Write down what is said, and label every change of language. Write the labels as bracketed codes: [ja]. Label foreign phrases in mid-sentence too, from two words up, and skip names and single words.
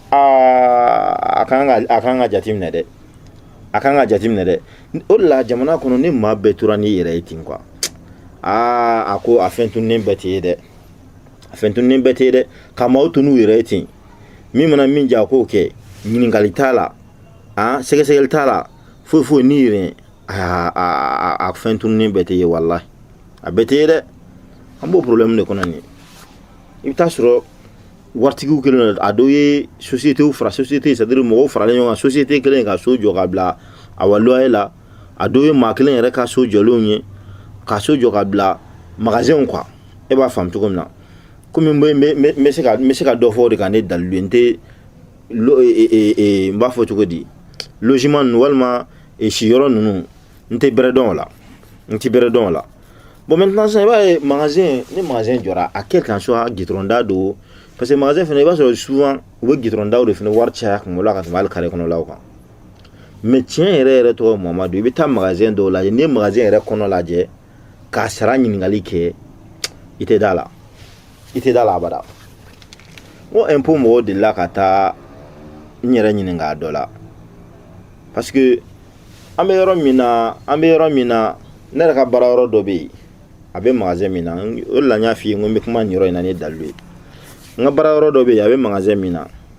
[bm] a kan ka jateminɛ dɛ a kan ka jateminɛ dɛ o de la jamana kɔnɔ ni maa bɛɛ tora n'i yɛrɛ ye ten quoi a ko a fɛn tununnen bɛɛ tɛ ye dɛ a fɛn tununnen bɛɛ tɛ ye dɛ ka maaw to n'u yɛrɛ ye ten min mana min diya a k'o kɛ ɲininkali t'a la sɛgɛsɛgɛli t'a la foyi n'i yɛrɛ a fɛn tununnen bɛɛ tɛ ye wallahi a bɛɛ tɛ ye dɛ an b'o problème de kɔnɔ nin i bɛ taa sɔrɔ waritigiw kelen a dɔw ye société fara société [fr] c'est à dire [bm] mɔgɔw faralen ɲɔgɔn kan société kelen ka so jɔ ka bila a loyer la a dɔw ye maa kelen yɛrɛ ka so jɔlenw ye ka so jɔ ka bila magasin quoi e b'a faamu cogo min na komi n bɛ se ka dɔ fɔ o de kan ne dalilu n tɛ n b'a fɔ cogo di logement ninnu walima siyɔrɔ ninnu n tɛ bɛrɛ dɔn o la [fr] bon maintenant ça [bm] i b'a ye ni magasin jɔra a [fr] quel qu'en soit [bm] gitɔrɔn da don [fr] parce que [bm] magasin fana i b'a sɔrɔ souvent u bɛ gitɔrɔn daw de fana wari caya kunkolo la ka tɛmɛ hali carré kɔnɔlaw kan mais tiɲɛ yɛrɛ tɔgɔ Mamadu i bɛ taa magasin dɔw lajɛ n'i ye magasin yɛrɛ kɔnɔ lajɛ k'a sara ɲininkali kɛ i tɛ da la abada n ko impôt mɔgɔw delila ka taa n yɛrɛ ɲininka dɔ la [fr] parce que [bm] an bɛ yɔrɔ min na ne yɛrɛ ka baara yɔrɔ dɔ bɛ yen a bɛ magasin min na o de la n y'a f'i ye n ko n bɛ kuma nin yɔrɔ in na ni dalilu ye n ka baara yɔrɔ dɔ bɛ yen a bɛ magasin min na